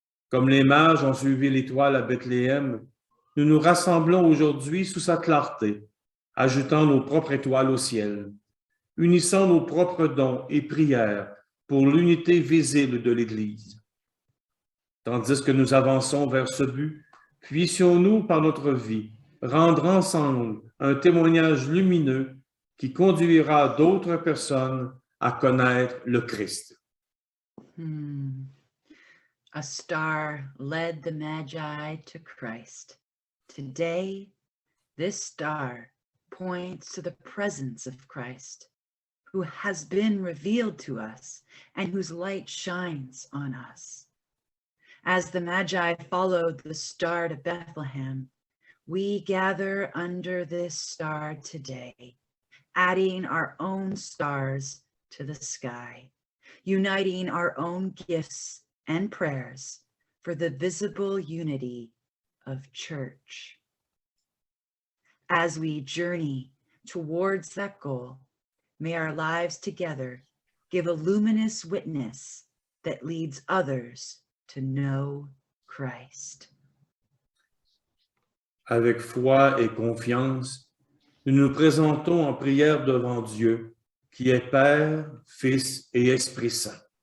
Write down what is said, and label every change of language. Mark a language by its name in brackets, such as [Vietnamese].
[French] Comme les mages ont suivi l'étoile à Bethléem, nous nous rassemblons aujourd'hui sous sa clarté, ajoutant nos propres étoiles au ciel, unissant nos propres dons et prières pour l'unité visible de l'Église. Tandis que nous avançons vers ce but, puissions-nous, par notre vie, rendre ensemble un témoignage lumineux qui conduira d'autres personnes à connaître le Christ. [English] A star led the Magi to Christ. Today, this star points to the presence of Christ, who has been revealed to us and whose light shines on us. As the Magi followed the star to Bethlehem, we gather under this star today, adding our own stars to the sky, uniting our own gifts and prayers for the visible unity of church. As we journey towards that goal, may our lives together give a luminous witness that leads others to know Christ. [French] Avec foi et confiance, nous nous présentons en prière devant Dieu, qui est Père, Fils et Esprit Saint.